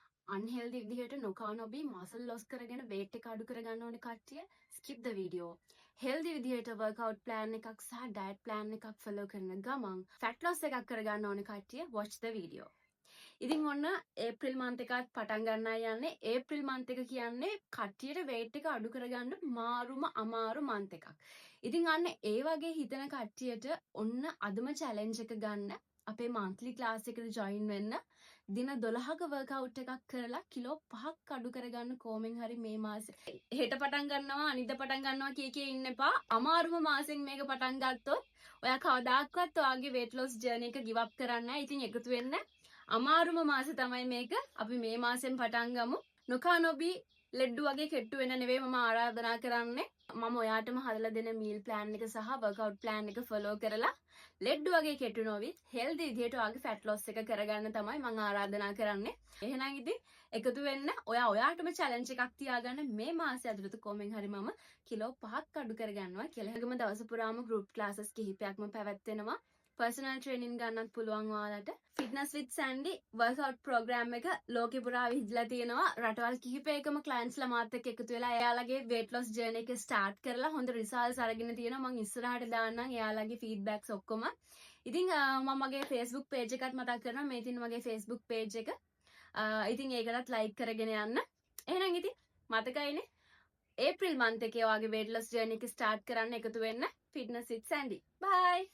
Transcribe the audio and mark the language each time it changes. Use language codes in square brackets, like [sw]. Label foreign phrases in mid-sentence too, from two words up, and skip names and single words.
[si] unhealthy විදිහට නොකා නොබී [en] muscle loss [si] කරගෙන weight එක අඩු කරගන්න ඕනේ කට්ටිය [en] skip the video. [si] healthy විදිහට [en] workout plan [si] එකක් සහ [en] diet plan [si] එකක් follow කරන ගමන් [en] fat loss [si] එකක් කරගන්න ඕනේ කට්ටිය [en] watch the video. [si] ඉතින් ඔන්න ඒප්‍රිල් month එකත් පටන් ගන්නයි යන්නේ. ඒප්‍රිල් month එක කියන්නේ කට්ටියට weight එක අඩු කරගන්න මාරුම අමාරු month එකක්. ඉතින් අන්න ඒ වගේ හිතන කට්ටියට ඔන්න අදම challenge එක ගන්න. අපේ [en] monthly class [si] එකට join වෙන්න. දින 12ක workout එකක් කරලා කිලෝ 5ක් අඩු කරගන්න කොමෙන් හරි මේ මාසේ. හෙට පටන් ගන්නවා අනිද්දා පටන් ගන්නවා කිය ඉන්න එපා. අමාරුම මාසෙන් මේක පටන් ගත්තොත් ඔයා කවදාකවත් ඔයාගේ [en] weight loss journey [si] එක [en] give up [si] කරන්නේ නැහැ. ඉතින් එකතු වෙන්න. අමාරුම මාසෙ තමයි මේක. අපි මේ මාසෙන් පටන් ගමු. නොකා නොබී ලෙඩ්ඩු වගේ කෙට්ටු වෙන නෙවෙයි මම ආරාධනා කරන්නේ. මම ඔයාටම හදලා දෙන [en] meal plan [si] එක සහ [en] workout plan [si] එක follow කරලා ලෙඩ්ඩු වගේ කෙට්ටු නොවි healthy විදිහට ඔයාගේ [en] fat loss [si] එක කරගන්න තමයි මම ආරාධනා කරන්නේ. එහෙනම් ඉතින් එකතු වෙන්න. ඔයාටම challenge එකක් තියාගන්න මේ මාසය ඇතුළත කොමෙන් හරි මම කිලෝ 5ක් අඩු කරගන්නවා කියලා. හැමෝම දවස පුරාම [en] group classes [si] කිහිපයක්ම පැවැත්වෙනවා. [en] personal training [si] ගන්නත් පුළුවන් ඔයාලට. [en] fitness with Sandy workout program [si] එක ලෝකෙ පුරා විහිදලා තියෙනවා. රටවල් කිහිපයකම clients ලා මාත් එක්ක එකතු වෙලා එයාලගේ [en] weight loss journey [si] එක start කරලා හොඳ results අරගෙන තියෙනවා. මම ඉස්සරහට දාන්නම් එයාලගේ feedbacks ඔක්කොම. ඉතින් මම මගේ Facebook page එකත් මතක් කරනවා. මේ තියෙන මගේ Facebook page එක. ඉතින් ඒකටත් like කරගෙන යන්න. එහෙනම් ඉතින් මතකයිනේ [en] April month [si] එකේ ඔයාගේ [en] weight loss journey [si] එක start කරන්න එකතු වෙන්න. [en] fitness with Sandy. Bye.